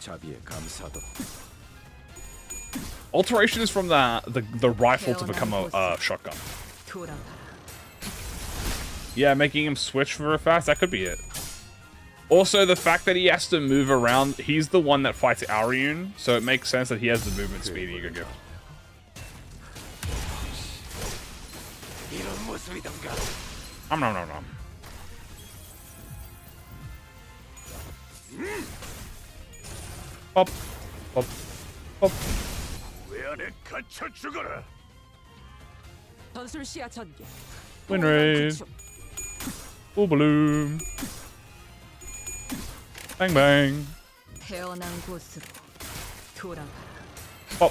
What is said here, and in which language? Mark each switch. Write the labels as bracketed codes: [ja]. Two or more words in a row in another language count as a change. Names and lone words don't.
[en] Alteration is from the rifle to become a shotgun. Yeah, making him switch very fast. That could be it. Also, the fact that he has to move around, he's the one that fights Ariune, so it makes sense that he has the movement speed E.G.O gift. Nom nom nom nom. Pop, pop, pop. Wind ray. Full bloom. Bang bang. Pop.